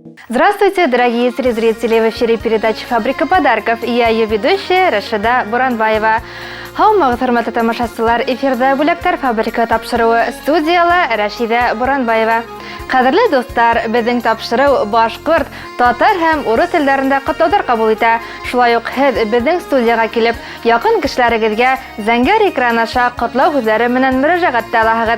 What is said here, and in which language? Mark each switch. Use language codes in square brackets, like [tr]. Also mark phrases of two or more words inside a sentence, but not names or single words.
[ru] Здравствуйте, дорогие телезрители! В эфире передача «Фабрика подарков» и я ее ведущая Рашида Буранбаева. [ba] Хаумагы хөрмәтле тамашачылар, эфирдә бүләктәр фабрика тапшыруы, студияла Рашида Буранбаева. Кадерле достар, безнең тапшыру башкорт, татар һәм урыс телләрендә котлаудар кабул итә. Шулай ук һез безнең студияга килеп, якын кешеләрегезгә зәңгәр экран аша котлау һүзләре менән мөрәҗәгать итә аласыз.